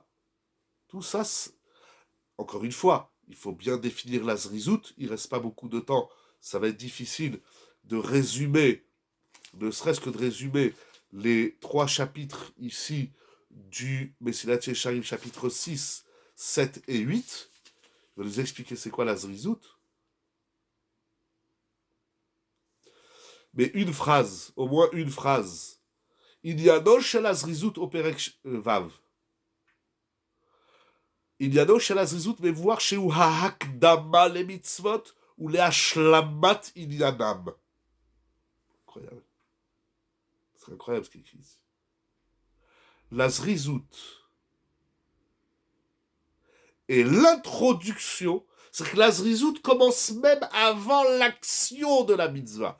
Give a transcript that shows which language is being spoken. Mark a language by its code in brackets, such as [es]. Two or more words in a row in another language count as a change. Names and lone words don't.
[fr] Tout ça, encore une fois, il faut bien définir la zrizout, il reste pas beaucoup de temps, ça va être difficile de résumer, ne serait-ce que de résumer les 3 chapitres ici du Messilat Yesharim, chapitre 6, 7 et 8, je vais vous expliquer c'est quoi la Zrizout. Mais une phrase, au moins une phrase. [he] עניינו של הזריזות au פרק ו. עניינו של הזריזות מבואר שהוא ההקדמה למצוות ולהשלמת עניינם. [fr] Incroyable. C'est incroyable ce qu'il écrit ici. La zrizout et l'introduction, c'est que la zrizout commence même avant l'action de la mitzvah.